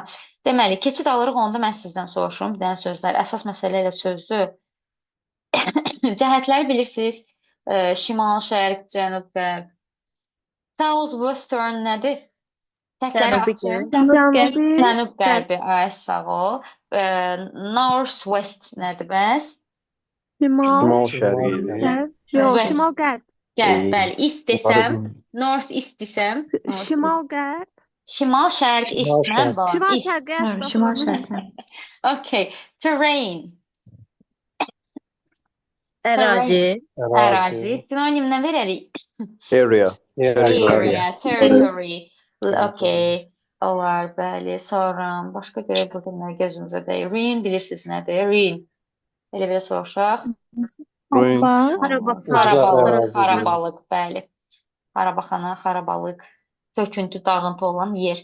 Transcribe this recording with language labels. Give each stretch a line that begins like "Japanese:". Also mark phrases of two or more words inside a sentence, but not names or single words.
Azerbaijani: Deməli, keçid alırıq, onda mən sizdən soruşurum. Bir dənə sözlər. Əsas məsələ ilə sözdür. Cəhətləri bilirsiniz. Şimal, şərq, cənub, qərb.
English: South, western
Azerbaijani: nədir? Səsləri Cənubi açın. qərb. Cənub, qərbi. Ay, sağ ol.
English: North, west
Azerbaijani: nədir bəs? Şimal şərqidir. Yox, West. şimal-qərb. Qərb, bəli. East desəm,
English: north, east
Azerbaijani: desəm. Şimal-qərb. Şimal, şərq, east mən balam. East. Şimal-şərqi Hə, əsas. şimal şərqə.
English: Okay. Terrain.
Azerbaijani: Ərazi. Ərazi. Sinonimlə verərik. Area.
English: Area, territory.
Azerbaijani: Okay. Olar, bəli. Sonra başqa görək burada nə gözümüzə dəyir. Ruin bilirsiniz nədir? Ruin. Elə belə soruşaq. Ruin. Xarabalıq, xarabalıq, bəli. Xarabaxana, xarabalıq, töküntü, dağıntı olan yer.